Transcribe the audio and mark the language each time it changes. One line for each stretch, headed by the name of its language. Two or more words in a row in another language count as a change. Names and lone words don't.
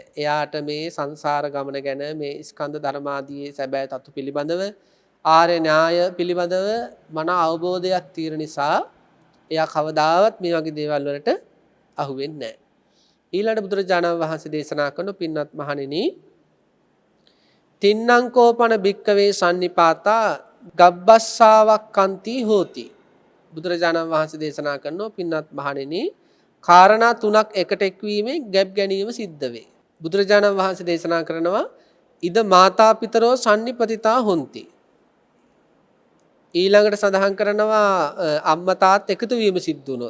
Sinhala: එයාට මේ සංසාර ගමන ගැන මේ ස්කන්ධ ධර්මාදී සැබෑ තත්ත්ව පිළිබඳව ආර්ය න්‍යාය පිළිබඳව මන අවබෝධයක් තියෙන නිසා එයා කවදාවත් මේ වගේ දේවල් වලට අහු වෙන්නේ නැහැ. ඊළඟ බුදුරජාණන් වහන්සේ දේශනා කරන පින්වත් මහණෙනි
Pali: තින්නම් කෝපන භික්කවේ සම්නිපාතා ගබ්බස්සාවක්කන්ති හෝති.
Sinhala: බුදුරජාණන් වහන්සේ දේශනා කරනවා පින්වත් මහණෙනි කාරණා තුනක් එකට එක්වීමෙන් ගැබ් ගැනීම සිද්ධ වේ. බුදුරජාණන් වහන්සේ දේශනා කරනවා
Pali: ඉද මාතා පිතරෝ සම්නිපතිතා හොಂತಿ.
Sinhala: ඊළඟට සඳහන් කරනවා අම්මා තාත් එකතු වීම සිද්ධ වුණොත්.